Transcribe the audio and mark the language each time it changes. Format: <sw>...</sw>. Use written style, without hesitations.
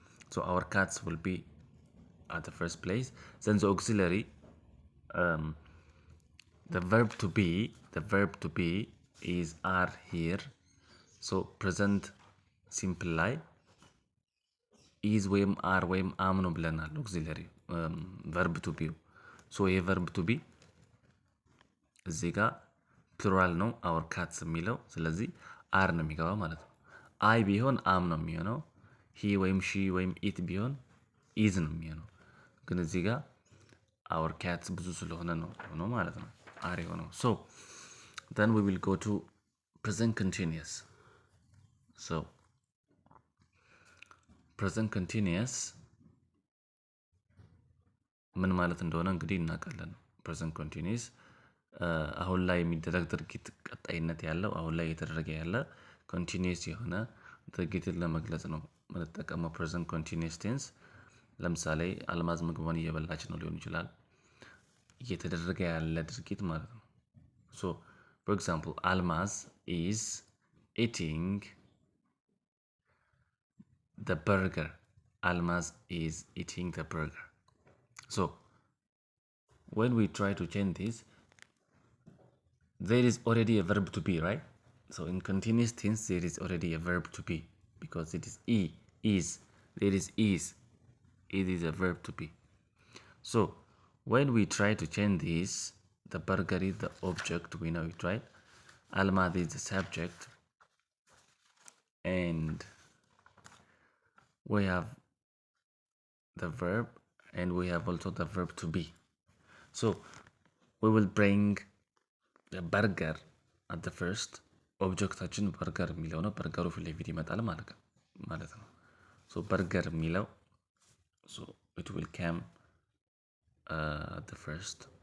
<en>So our cats will be at the first place. Then the auxiliary, the verb to be is are here. So present simple ላይ is ወይም are ወይም am</en> <am>ነው ብለናል።</am> <en>auxiliary verb to be.</en> <am>so ይሄ verb to be እዚህ ጋር ፕሉራል ነው our cats የሚለው። ስለዚህ are ነው የሚገባው ማለት ነው። I ቢሆን am ነው የሚሆነው። he ወይም she ወይም it ቢሆን is ነው የሚሆነው። ግን እዚህ ጋር our cats ብዙ ስለሆነ ነው ማለት ነው are የሆነው።</am> <en>so then we will go to present continuous.</en> <am>So present continuous ምን ማለት እንደሆነ እንግዲህ እናውቃለን። present continuous አሁን ላይ የሚደረግ ድርጊት ቀጣይነት ያለው አሁን ላይ እየተደረገ ያለ continuous የሆነ ድርጊትን ለመግለጽ ነው የምንጠቀመው present continuous tense። ለምሳሌ አልማዝ ምግቧን እየበላች ነው ሊሆን ይችላል። እየተደረገ ያለ ድርጊት ማለት ነው።</am> <en>so for example, Almaz is eating the burger. Almaz is eating the burger. So when we try to change this, there is already a verb to be, right? So in continuous tense there is already a verb to be, because it is is. There is is. It is a verb to be. So when we try to change this, the burger is the object, we know it, right? Almaz is the subject, and we have the verb, and we have also the verb to be. So we will bring the burger at the first.</en> <am>ኦብጀክታችን በርገር የሚለው ነው። በርገሩ ፊት ለፊት ይመጣል ማለት ነው። so በርገር የሚለው</am> <en>so it will come at the first.</en>